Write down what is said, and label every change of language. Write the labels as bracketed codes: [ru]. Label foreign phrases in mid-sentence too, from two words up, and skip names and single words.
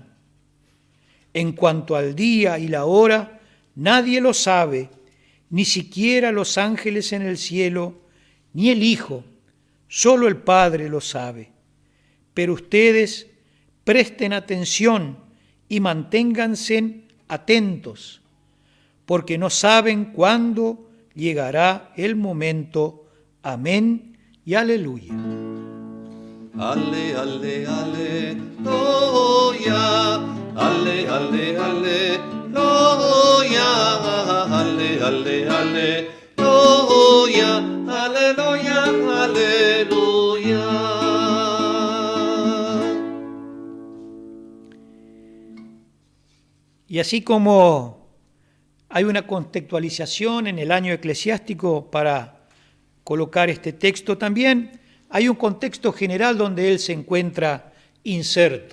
[es] En cuanto al día y la hora, nadie lo sabe, ni siquiera los ángeles en el cielo, ni el Hijo, solo el Padre lo sabe. Pero ustedes presten atención y manténganse atentos, porque no saben cuándo llegará el momento. Amén y aleluya. Ale, ale, aleluya, ale, ale, aleluya, ale, ale, aleluya, aleluya, aleluya. Y así como hay una contextualización en el año eclesiástico para colocar este texto, también hay un contexto general donde él se encuentra inserto.